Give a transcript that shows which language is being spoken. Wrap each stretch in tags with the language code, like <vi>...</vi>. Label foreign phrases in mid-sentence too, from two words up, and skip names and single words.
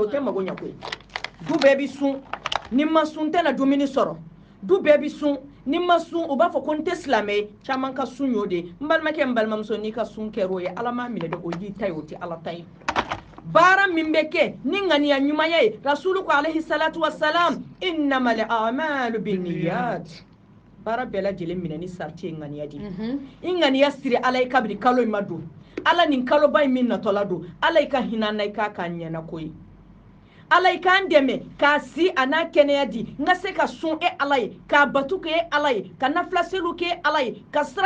<bm>o tɛ mago ɲɛ koyi du bɛɛ bi sun ni ma sun tɛna dumuni sɔrɔ du bɛɛ bi sun ni ma sun o b'a fɔ ko n tɛ silamɛ ye caman ka sun y'o de ye n balimakɛ n balimamuso n'i ka sun kɛra o ye ala m'a minɛ dɛ o y'i ta ye o tɛ ala ta ye baara min bɛ kɛ ni ŋaniya ɲumanya ye rasulu ko</bm> <ar>عليه الصلاة والسلام إنما الأعمال بالنيات</ar> <bm>baara bɛɛ lajɛlen minɛ ni sarti ye ŋaniya di i ŋaniya siri ala ye kabiri kalo in ma don ala nin kaloba in min natɔla don ala i ka hinɛ na i k'a k'a ɲɛna ko ye ala i k'an dɛmɛ k'a si a n'a kɛnɛya di n ka se ka sun e ala ye k'a batu kɛ e ala ye ka nafila seliw kɛ e ala ye ka sira</bm>